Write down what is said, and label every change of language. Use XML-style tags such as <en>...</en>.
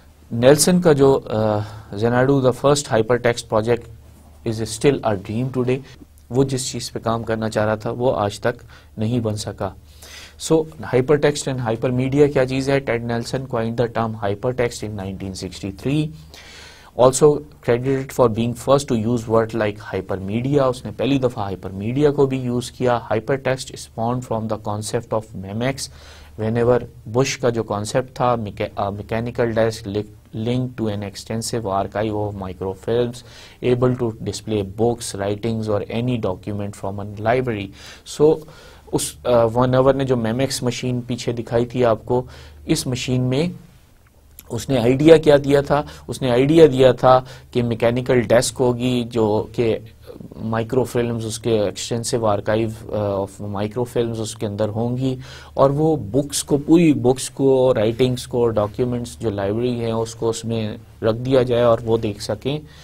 <ur>Nelson کا جو زیناڈو</ur> <en>the first hypertext project is still a dream today,</en> <ur>وہ جس چیز پہ کام کرنا چاہ رہا تھا وہ آج تک نہیں بن سکا.</ur> <en>so hypertext and hypermedia</en> <ur>کیا چیز ہے؟</ur> <en>Ted Nelson coined the term hypertext in 1963, also credited for being first to use word like hypermedia,</en> <ur>اس نے پہلی دفعہ ہائپر میڈیا کو بھی یوز کیا.</ur> <en>Hypertext spawned from the concept of memex Vannevar Bush کا جو concept تھا mechanical desk linked to an extensive archive of microfilms able to display books, writings or any document from a library.</en> <ur>So اس one ever نے جو میمیکس machine پیچھے دکھائی تھی آپ کو، اس مشین میں اس نے آئیڈیا کیا دیا تھا؟ اس نے آئیڈیا دیا تھا کہ میکینیکل ڈیسک ہوگی جو کہ مائکرو فلمز، اس کے extensive archive of micro films اس کے اندر ہوں گی، اور وہ بکس کو، پوری بکس کو، رائٹنگز کو، ڈاکیومنٹس جو لائبریری ہیں اس کو اس میں رکھ دیا جائے اور وہ دیکھ سکیں.</ur>